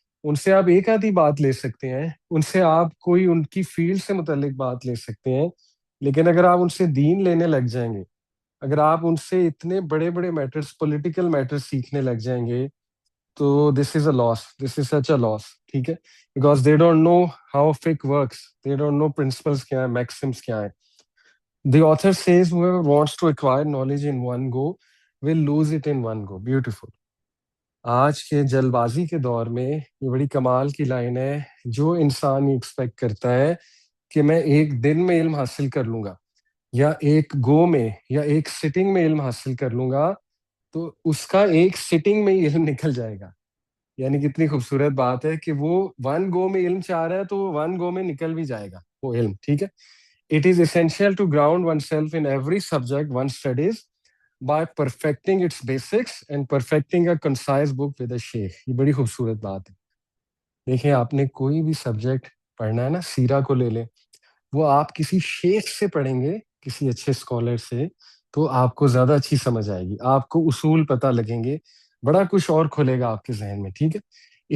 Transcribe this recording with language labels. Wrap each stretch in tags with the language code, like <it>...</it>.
<ur>ان سے آپ ایک آدھی بات لے سکتے ہیں، ان سے آپ کوئی ان کی فیلڈ سے متعلق بات لے سکتے ہیں، لیکن اگر آپ ان سے دین لینے لگ جائیں گے، اگر آپ ان سے اتنے بڑے بڑے میٹرز، پولیٹیکل میٹرز سیکھنے لگ جائیں گے، تو</ur> <en>this is a loss, this is such a loss,</en> <ur>ٹھیک ہے.</ur> <en>because they don't know how فک works, they don't know principles</en> <ur>کیا ہے،</ur> <en>Maxims کیا ہے. The author says whoever wants to acquire knowledge in one go will lose it in one go. Beautiful.</en> <ur>آج کے جلد بازی کے دور میں یہ بڑی کمال کی لائن ہے. جو انسان یہ ایکسپیکٹ کرتا ہے کہ میں ایک دن میں علم حاصل کر لوں گا یا ایک گو میں یا ایک سٹنگ میں علم حاصل کر لوں گا تو اس کا ایک سٹنگ میں ہی علم نکل جائے گا. یعنی کتنی خوبصورت بات ہے کہ وہ ون گو میں علم چاہ رہا ہے تو وہ ون گو میں نکل بھی جائے گا وہ علم. ٹھیک ہے.</ur> <en>It is essential to ground oneself in every subject one studies by perfecting its basics and perfecting a concise book with a sheikh.</en> <ur>یہ بڑی خوبصورت بات ہے. دیکھیں آپ نے کوئی بھی سبجیکٹ پڑھنا ہے نا, سیرہ کو لے لیں, وہ آپ کسی شیخ سے پڑھیں گے, کسی اچھے اسکالر سے, تو آپ کو زیادہ اچھی سمجھ آئے گی, آپ کو اصول پتہ لگیں گے, بڑا کچھ اور کھلے گا آپ کے ذہن میں. ٹھیک ہے.</ur>